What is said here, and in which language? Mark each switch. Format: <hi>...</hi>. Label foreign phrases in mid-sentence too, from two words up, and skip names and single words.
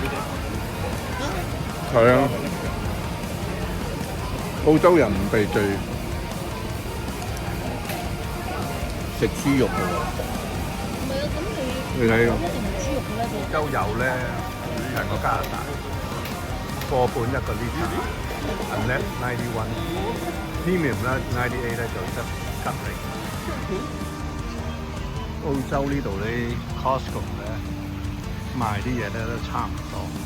<yue>係啊，澳洲人唔避忌食豬肉嘅喎。你睇個澳洲油咧，平過加拿大。個半1個 litre，unleaded 91，premium 啦98咧就得吉利。澳洲呢度啲 Costco 咧賣啲嘢咧都差唔多。</yue>